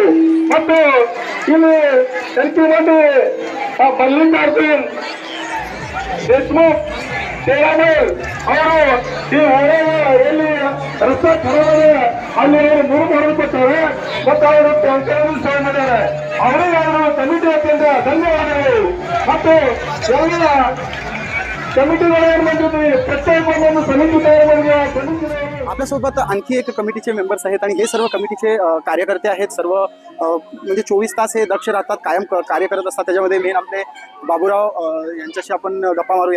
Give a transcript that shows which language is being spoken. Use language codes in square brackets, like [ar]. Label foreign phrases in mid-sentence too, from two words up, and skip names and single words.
[kn] ಮತ್ತು ಇಲ್ಲಿ ಸಂಖ್ಯೆ ಮಲ್ಲಿಕಾರ್ಜುನ್ ದೇಶಮುಖ್ ಅವರು ಈ ಎಲ್ಲಿ ರಸ್ತೆ ಖರಾಬ್ ಅಲ್ಲಿ ಅವರು 3 ಮಾಡಿಕೊಡ್ತಾರೆ ಮತ್ತು ಅವರು ಟ್ಯಾಂಕರ್ ಸೇವೆ ಮಾಡ್ಯಾರ. ಅವರಿಗಾದರೂ ಕಮಿಟಿ ವತಿಯಿಂದ ಧನ್ಯವಾದಗಳು. ಮತ್ತು ಎಲ್ಲ [mr] कमिटीला प्रत्येक समिती तयार करून आपल्यासोबत आणखी एक कमिटीचे मेंबर्स आहेत आणि हे सर्व कमिटीचे कार्यकर्ते आहेत. सर्व म्हणजे 24 तास हे दक्ष राहतात, कायम कार्य करत असतात. त्याच्यामध्ये मेन आपले बाबूराव यांच्याशी आपण गप्पा मारूया.